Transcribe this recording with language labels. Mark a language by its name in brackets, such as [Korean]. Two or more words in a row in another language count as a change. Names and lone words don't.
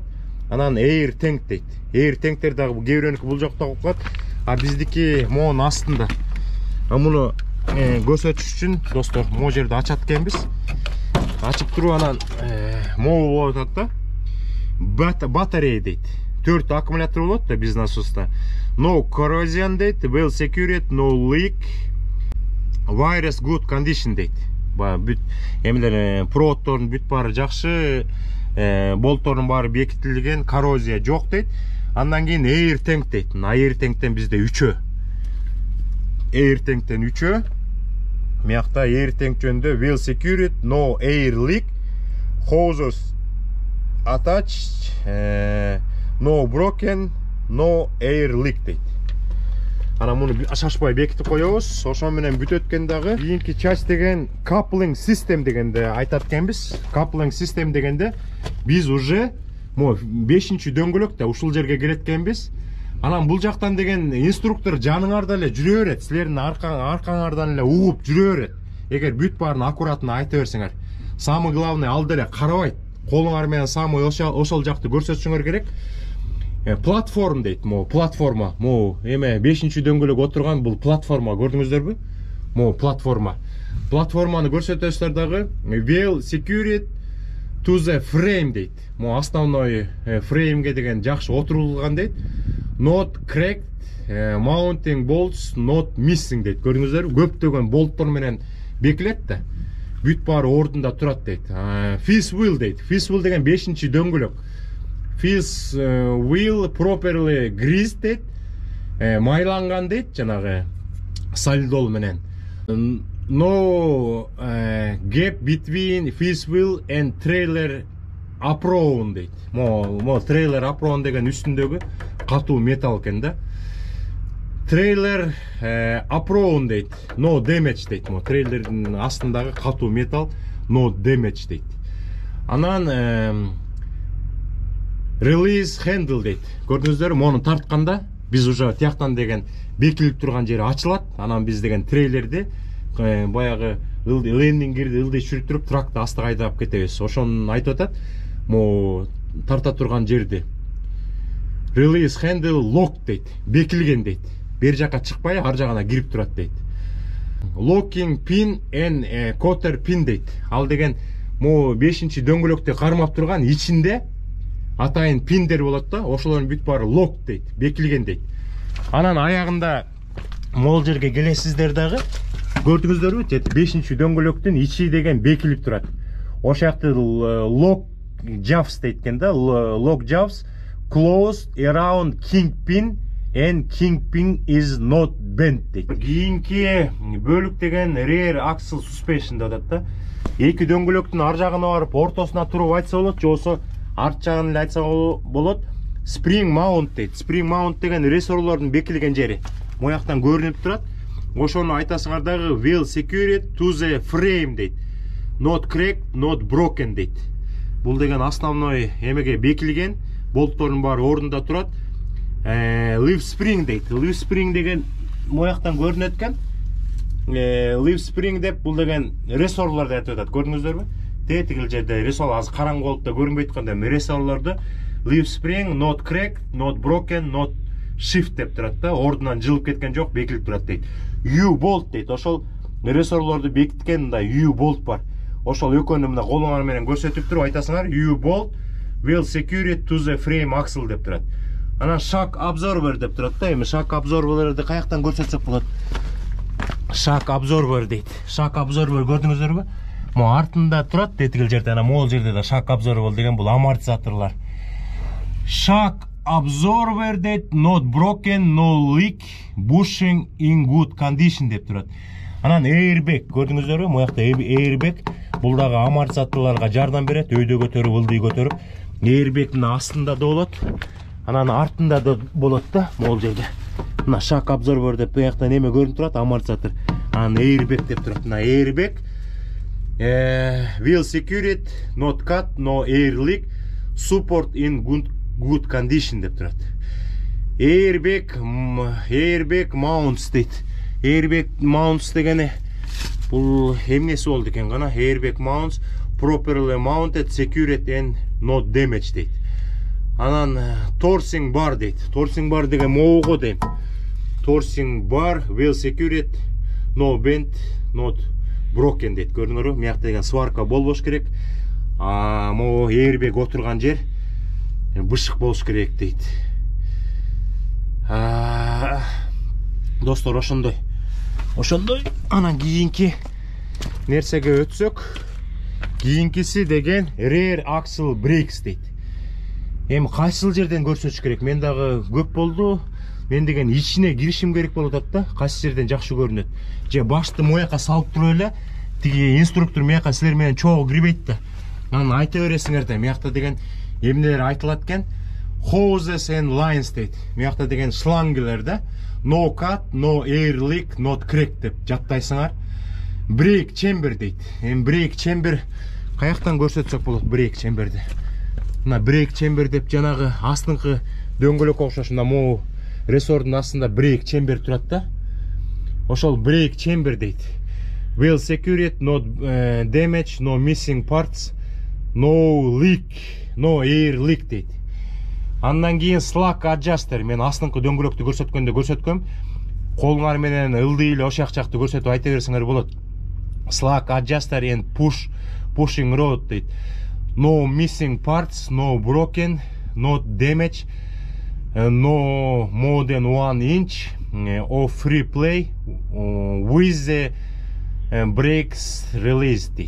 [Kyrgyz] Анан [English] air tank [Kyrgyz] дейт. [English] Air tanktер [Kyrgyz] дагы кээ бул жакта болуп калат. А биздики монун астында. Муну көрсөтүш үчүн достор, могу жерди ачат экенбиз. Ачып туруп анан могу болуп атат да. Батарея дейт. 4 аккумулятор болот да биздин насоста. [English] No corrosion дейт, well secured, no leak, virus good condition дейт. [Kyrgyz] Бүт эмелер проводдордун бүт баары жакшы, болтордун баары бекитилген, коррозия жок дейт. Андан кийин [English] air tank [Kyrgyz] дейт. [English] Air tanktен [Kyrgyz] бизде 3. [English] Air tanktен 3. Мыякта air tank жөнүндө well secured, no air leak, hoses attached, no broken, no air leak дейт. [Kyrgyz] Ана муну шашпай бекитип коебуз. Ошон менен бүт өткөн дагы кийинки часть деген [English] coupling system [Kyrgyz] дегенде айтат экенбиз. [English] Coupling system [Kyrgyz] дегенде биз уже 5-чи дөңгөлөктө ушул жерге келет экенбиз. Анан бул жактан деген инструктор жаныңарда эле жүрө берет. Силердин аркаңардан эле угуп жүрө берет. Эгер бүт баарын аккуратно айта берсеңер. [Russian] Самый главный [Kyrgyz] алда эле карабайт. Колуңар менен самый ошол жакты көрсөтүшүңөр керек. Платформ дейт. Платформа. Эме 5-чи дөңгөлөк отурган бул платформа, көрдүңүздөрбү? Платформа. Платформаны көрсөтөсүздөр дагы. [English] Well secured to the frame дейт. [Kyrgyz] Основной фреймге деген жакшы отурулган дейт. [English] Not cracked, mounting bolts not missing дейт. Көрдүңүздөрбү? [Kyrgyz] Көптөгөн болттор менен бекилет да. Бүт баары ордунда турат дейт. [English] Fifth wheel [Kyrgyz] дейт. [English] Fifth wheel [Kyrgyz] деген 5-чи дөңгөлөк. [English] Fifth wheel properly greased дейт. [Kyrgyz] Майланган дейт, жанагы солидол менен. [English] No gap between fifth wheel and trailer apron дейт. Trailer apron [Kyrgyz] деген үстүндөгү катуу металл экен да. [English] Trailer apron дейт. No damage [Kyrgyz] дейт. Трейлердин астындагы катуу металл [English] no damage [Kyrgyz] дейт. Анан [English] release handle [Kyrgyz] дейт. Көрдүңүздөрбү? Мону тартканда биз уже тияктан деген бекилип турган жери ачылат. Анан биз деген трейлерди баягы [English] landing gearди [Kyrgyz] ылдый чүрүктүрүп тракты астыга айдап кетебиз. Ошону айтып атат. Тарта турган жерди [English] release handle lock [Kyrgyz] дейт. Бекилген дейт. Бер жака чыкпай ар жагына кирип турат дейт. [English] Locking pin and quarter pin дейт. [Kyrgyz] Ал деген 5-чи дөңгөлөктө кармап турган ичинде атайын пиндер болот да. Ошолордун бүт баары lock дейт. Бекилген дейт. Анан аягында мол жерге келесиздер дагы. Көрдүңүздөрбү? 5-чи дөңгөлөктүн ичи деген бекилип турат. Ошол жакты [English] lock jaws [Kyrgyz] дейт экен да, [English] lock jaws closed around kingpin and kingpin is not bent дейт. [Kyrgyz] Кийинки бөлүк деген [English] rear axle suspension [Kyrgyz] деп атат да. Эки дөңгөлөктүн ар жагына барып ортосуна туруп айтса болот, же болсо арт жагын эле айтса болот. [English] Spring mount [Kyrgyz] дейт. [English] Spring mount [Kyrgyz] деген рессорлордун бекилген жери. Мояктан көрүнүп турат. Ошону айтасыңар дагы [English] well secured to the frame [Kyrgyz] дейт. [English] Not cracked, not broken дейт. [Kyrgyz] Бул деген основной эмеге бекилген, болттордун баары ордунда турат. [English] Leaf spring [Kyrgyz] дейт. [English] Leaf spring [Kyrgyz] деген мояктан көрүнөт экен. [English] Leaf spring [Kyrgyz] деп бул деген рессорлорду айтып атат. Көрдүңүздөрбү? Тетигил жерде рессор азыр караңгы болуп да көрүнбөй атканда рессорлорду [English] leaf spring not cracked, not broken, not shift [Kyrgyz] деп турат да. Ордунан жылып кеткен жок, бекилип турат дейт. U-bolt дейт. Ошол рессорлорду бекиткен мындай U-bolt бар. Ошол экөөнү мына колуңар менен көрсөтүп туруп айтасыңар [English] U-bolt will secured to the frame axle [Kyrgyz] деп турат. Анан [English] shock absorber [Kyrgyz] деп турат да. Эми [English] shock absorberди [Kyrgyz] каяктан көрсөтсөк болот? [English] Shock absorber дейт. Shock absorber көрдүңүздөрбү? [Kyrgyz] Мо артында турат, тетигил жерде, анан могул жерде да [English] shock absorber [Kyrgyz] деген бул амортизаторлор. [English] Shock absorber дейт, not broken, no leak, bushing in good condition деп турат. [Kyrgyz] Анан airbag көрдүңүздөрбү? Моякта airbag бул дагы амортизаторлорго жардам берет, өйдө көтөрүп, ылдый көтөрүп. Airbagдин астында да болот, анан артында да болот да, могул жерде. Мына [English] shock absorber [Kyrgyz] деп буяктан эме көрүнүп турат, амортизатор. [English] Анан airbag деп турат. Мына airbag will secured, not cut, no air leak, support in good condition деп турат. Airbag mounts дейт. Airbag mounts [Kyrgyz] дегени бул эмнеси болду экен гана? [English] Airbag mounts properly mounted, secured and not damaged дейт. [Kyrgyz] Анан [English] torsion bar [Kyrgyz] дейт. [English] Torsion bar [Kyrgyz] деген моого дейм. [English] Torsion bar well secured, no bent, not broken дейт. [Kyrgyz] Көрдүңөрбү? Мыякта деген сварка болбош керек. Могу airbag отурган жер бышык болуш керек дейт. Достор, ошондой. Анан кийинки нерсеге өтсөк, кийинкиси деген [English] rear axle brakes [Kyrgyz] дейт. Эми кайсыл жерден көрсөтүш керек? Мен дагы көп болду. Мен деген ичине киришим керек болуп атат да. Кайсы жерден жакшы көрүнөт? Же башты мояка салып туруп эле, тиги инструктор мыяка силер менен чогуу кирбейт да. Анан айта бересиңер да. Мыякта деген эмнелер айтылат экен? [English] Hoses and lines дейт. [Kyrgyz] Мыякта деген шлангылар да. [English] No cut, no air leak, not crack деп жаттайсыңар. Brake chamber [Kyrgyz] дейт. Эми [English] brake chamber [Kyrgyz] каяктан көрсөтсөк болот [English] brake chamberди? [Kyrgyz] Мына [English] brake chamber [Kyrgyz] деп жанагы астыңкы дөңгөлөккө окшош мына могу рессордун астында [English] brake chamber [Kyrgyz] турат да. Ошол [English] brake chamber [Kyrgyz] дейт. [English] Well secured, no damage, no missing parts, no leak, no air leak дейт. [Kyrgyz] Андан кийин [English] slack adjuster, [Kyrgyz] мен астыңкы дөңгөлөктү көрсөткөндө көрсөткөм. Колуңар менен ылдый эле ошак жакты көрсөтүп айта берсеңер болот. [English] Slack adjuster and pushing rod дейт. No missing parts, no broken, no damage, no more than 1 inch of free play with the brakes released дейт.